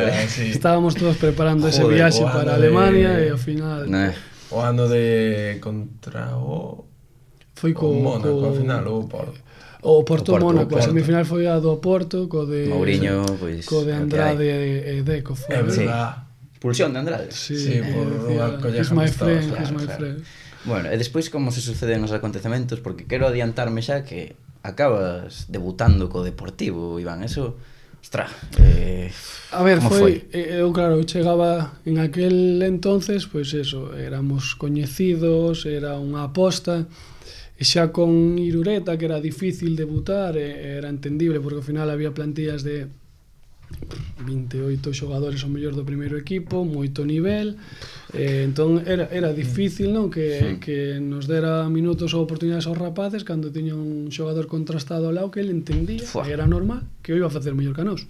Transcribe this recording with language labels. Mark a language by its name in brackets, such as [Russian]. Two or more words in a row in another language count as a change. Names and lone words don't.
[Galician] Estábamos todos preparando ese viaxe para Alemania, e ao final... O ano de contra o... Foi co Mónaco, ao final, o Porto. O Porto-Mónaco, a semifinal foi a do Porto, co de... Mourinho, pois... Co de Andrade e Deco. É verdad. Expulsión de Andrade. Sí, por roubar collejas. [English] Is my friend. [Galician] Bueno, e despois como se suceden os acontecementos, porque quero adiantarme xa que acabas debutando co Deportivo, Iván, eso... Ostra, a ver, foi? Eu, claro, chegaba [Spanish] en aquel entonces, [Galician] pois eso, éramos coñecidos, era unha aposta, e xa con Irureta, que era difícil debutar, era entendible, porque ao final había plantillas de 28 xogadores ao mellor do primeiro equipo, moito nivel, entón era difícil, non, que nos dera minutos ou oportunidades aos rapaces cando tiña un xogador contrastado ao lado que ele entendía, que era normal, que o iba a facer mellor que a nós.